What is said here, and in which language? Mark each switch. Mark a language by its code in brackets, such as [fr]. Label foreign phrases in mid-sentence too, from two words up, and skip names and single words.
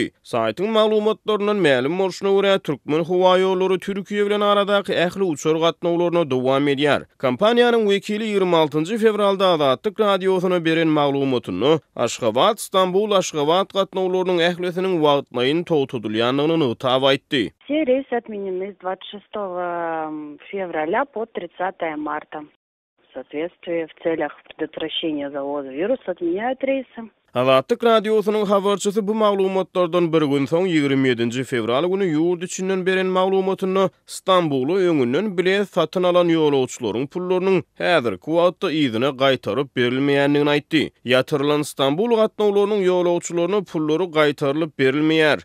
[tk] Saýtyň maglumatlarynyň ma'lum bolşyna görä, Türkmen Hava ýollary Türkiýe bilen aradaky ähli uçur gatnawlaryna dowam edýär. Kompaniýanyň wekili 26 fevralda Azatlyk radiosyna beren maglumatyny Aşgabat, Istanbul, Aşgabat gatnawlarynyň ählisiniň wagtlaýyn togtudylýanyny taýip aýtdy. [ru] Все рейсы отменены с 26 февраля по 30 марта. В соответствии в целях предотвращения завоза вируса отменяют рейсы. [tk] Azatlyk radiosynyň habarçysy bu maglumatlardan bir gün soň 27 fevral günü ýurt içinden beren maglumatyny Istanbuly öňünden bilet satyn alan ýolagçylaryň pullarynyň häzirki wagtda ýygyna gaýtaryp berilmeýändigini aýtdy. Ýatyrylan Istanbul gatnawlarynyň ýolagçylaryna pullary gaýtarylyp berilmeýär.